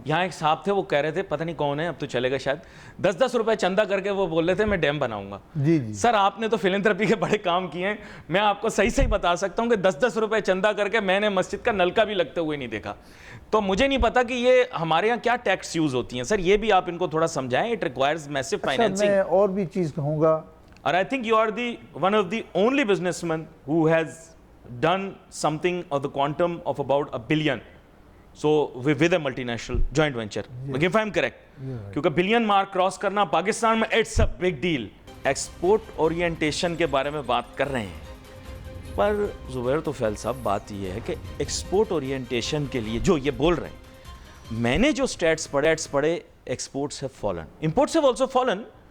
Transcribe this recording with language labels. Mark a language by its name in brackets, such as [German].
[Urdu] یہاں ایک صاحب تھے وہ کہہ رہے تھے, پتہ نہیں کون ہے, اب تو چلے گا شاید, 10 روپے چندہ کر کے وہ بول رہے تھے میں ڈیم بناؤں گا. جی سر آپ نے تو فلنتھرپی کے بڑے کام کیے ہیں, میں آپ کو صحیح بتا سکتا ہوں کہ 10 روپے چندہ کر کے میں نے مسجد کا نلکا بھی لگتے ہوئے نہیں دیکھا. تو مجھے نہیں پتا کہ یہ ہمارے یہاں کیا ٹیکس یوز ہوتی ہیں. سر یہ بھی آپ ان کو تھوڑا سمجھائیں. [English] It requires massive financing. [Urdu] میں اور بھی چیز کہوں گا, [English] اور I think you are one of the only businessmen who has done something of the quantum of about $1 billion. So with a multinational joint venture. Yes. If I am correct. [Urdu] کیونکہ billion mark cross کرنا پاکستان میں [English] It's a big deal. [Urdu] Export orientation کے بارے میں بات کر رہے ہیں, پر زبیر طفیل صاحب بات یہ ہے کہ ایکسپورٹ اورینٹیشن کے لیے جو یہ بول رہے ہیں, میں نے جو اسٹیٹس پڑھے exports [English] have fallen, imports have also fallen.